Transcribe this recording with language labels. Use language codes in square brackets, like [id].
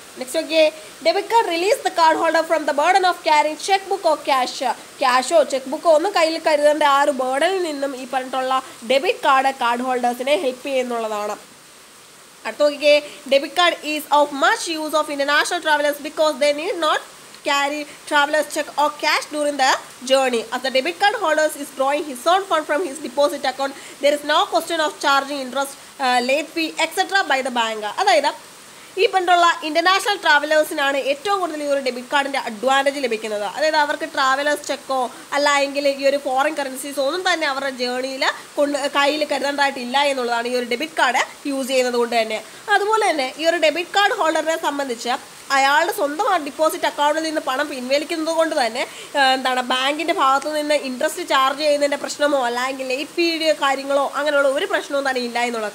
[en] next okay, debit card release the card holder from the burden of carrying cheque book or [ml] ക്യാഷോ check ബുക്കോ ഒന്നും കയ്യിൽ കരുതേണ്ട ആ ഒരു ബർഡനിൽ നിന്നും ഈ പറഞ്ഞിട്ടുള്ള ഡെബിറ്റ് കാർഡ് ഹോൾഡേഴ്സിനെ ഹെൽപ്പ് ചെയ്യുന്നുള്ളതാണ്. അടുത്ത നോക്കിക്കേ, [en] Debit card is of much use of international travellers because they need not carry traveler's check or cash during the journey. As the debit card holder is drawing his own fund from his deposit account, there is no question of charging interest, late fee, etc. by the bank. [ml] അതായത് ഈ പണ്ടുള്ള international ട്രാവലേഴ്സിനാണ് ഏറ്റവും കൂടുതൽ ഈ ഒരു debit കാർഡിന്റെ advantage ലഭിക്കുന്നത്. അതായത് അവർക്ക് ട്രാവലേഴ്സ് ചെക്കോ അല്ല എങ്കിൽ ഈ ഒരു ഫോറിൻ കറൻസീസ് ഒന്നും തന്നെ അവരുടെ ജേണിയിൽ കയ്യിൽ കരുതേണ്ടതായിട്ടില്ല എന്നുള്ളതാണ് ഈ ഒരു ഡെബിറ്റ് കാർഡ് യൂസ് ചെയ്യുന്നത് കൊണ്ട് തന്നെ. അതുപോലെ തന്നെ ഈ ഒരു ഡെബിറ്റ് കാർഡ് ഹോൾഡറിനെ സംബന്ധിച്ച് അയാളുടെ സ്വന്തം ഡിപ്പോസിറ്റ് അക്കൗണ്ടിൽ നിന്ന് പണം പിൻവലിക്കുന്നത് കൊണ്ട് തന്നെ ബാങ്കിൻ്റെ ഭാഗത്തു നിന്ന് ഇൻട്രസ്റ്റ് ചാർജ് ചെയ്യുന്നതിൻ്റെ പ്രശ്നമോ അല്ലെങ്കിൽ ലേറ്റ് ഫീ കാര്യങ്ങളോ അങ്ങനെയുള്ള ഒരു പ്രശ്നവും തന്നെ ഇല്ല എന്നുള്ളത്.